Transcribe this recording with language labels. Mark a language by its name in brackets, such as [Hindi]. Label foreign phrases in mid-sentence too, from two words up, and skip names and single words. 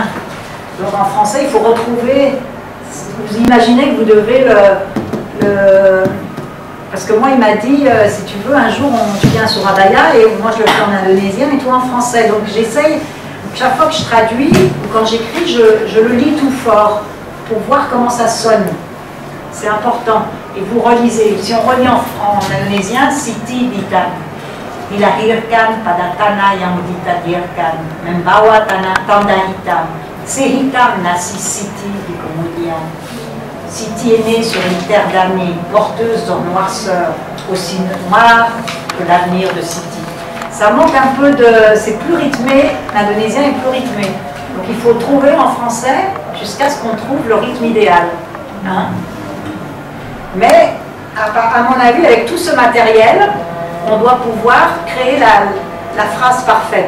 [French] Donc en français, il faut retrouver. Vous imaginez que vous devez parce que moi, il m'a dit, si tu veux, un jour, tu viens sur Surabaya, et moi, je le fais en indonésien, mais toi en français. Donc j'essaye, chaque fois que je traduis, ou quand j'écris, je le lis tout fort, pour voir comment ça sonne. C'est important. Et vous relisez. Si on relit en indonésien, Siti Ditan. [Indonesian] Dilahirkan pada tanah yang ditadbirkan, membawa tanda hitam, sehitam nasi Siti di kemudian. [French] Siti est née sur une terre damnée, porteuse de noirceur, aussi noire que l'avenir de Siti. Ça manque un peu de... c'est plus rythmé, l'indonésien est plus rythmé. Donc il faut trouver en français jusqu'à ce qu'on trouve le rythme idéal. Hein? Mais, à mon avis, avec tout ce matériel, on doit pouvoir créer la phrase parfaite.